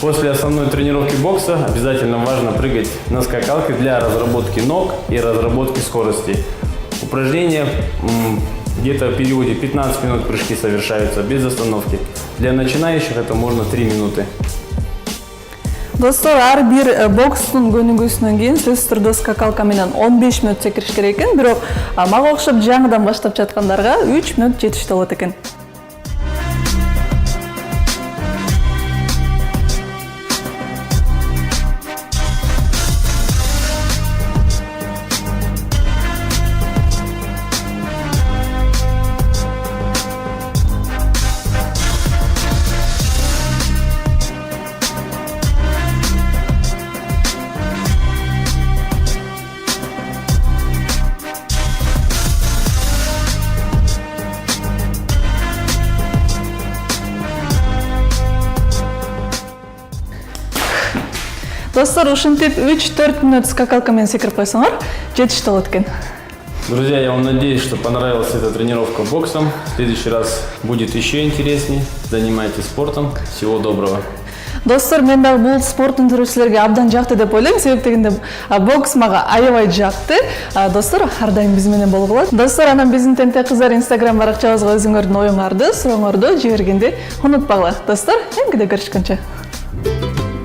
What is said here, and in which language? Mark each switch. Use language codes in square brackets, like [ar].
[ru] После основной тренировки бокса обязательно важно прыгать на скакалке для разработки ног и разработки скорости. Упражнения где-то в периоде 15 минут прыжки совершаются без остановки. Для начинающих это можно 3 минуты. [ky] Достор, ар бир бокстун көнүгүүсүнөн кийин сөзсүз түрдө скакалка менен 15 мүнөт секириш керек экен, бирок мага окшоп жаңыдан баштап жаткандарга 3 мүнөт жетиштүү болот экен. Достор, ушинтип 3-4 мүнөт скакалка менен секирип койсоңор, жетиштүү болот экен. [ru] Друзья, я вам надеюсь, что понравилась эта тренировка боксом. В следующий раз будет еще интереснее. Занимайтесь спортом. Всего доброго. [ky] Достор, мен дагы бул спорттун түрү силерге абдан жакты деп ойлойм, себеп дегенде бокс мага аябай жакты. Достор, ар дайым биз менен болгула. Достор, анан биздин Тенте кыздар Instagram баракчабызга өзүңөрдүн оюңарды, сурооңорду жибергенди унутпагыла. Достор, эмгиде көрүшкөнчө.